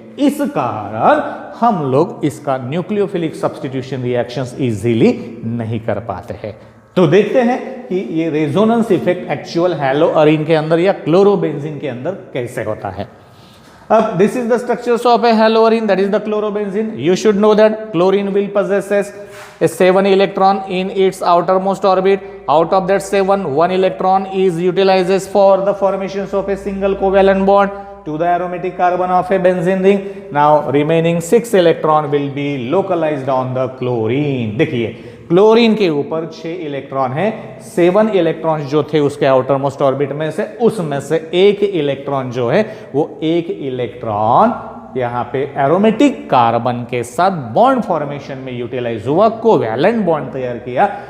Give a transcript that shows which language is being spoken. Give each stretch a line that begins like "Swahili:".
Hindi: इस कारण हम लोग इसका न्यूक्लियोफिलिक सब्स्टिट्यूशन रिएक्शंस इजीली नहीं कर पाते हैं. तो देखते हैं कि ये रेजोनेंस इफेक्ट एक्चुअल हैलोअरीन के अंदर या क्लोरोबेंजीन के अंदर कैसे होता है.
English: अब this is the structures of a haloarene that is the chlorobenzene. You should know that chlorine will possesses a 7 electron in its outermost orbit. Out of that 7, 1 electron is utilizes for the formations of a single covalent bond to the aromatic carbon of a benzene ring. Now remaining 6 electron will be localized on the chlorine.
Hindi: देखिए chlorine के ऊपर 6 electron है. 7 electron जो थे उसके outer most orbit में से, उसमें से एक इलेक्ट्रॉन जो है वो एक इलेक्ट्रॉन यहाँ पे एरोमेटिक कार्बन के साथ बॉन्ड फॉर्मेशन में यूटिलाइज हुआ, कोवैलेंट बॉन्ड तैयार किया.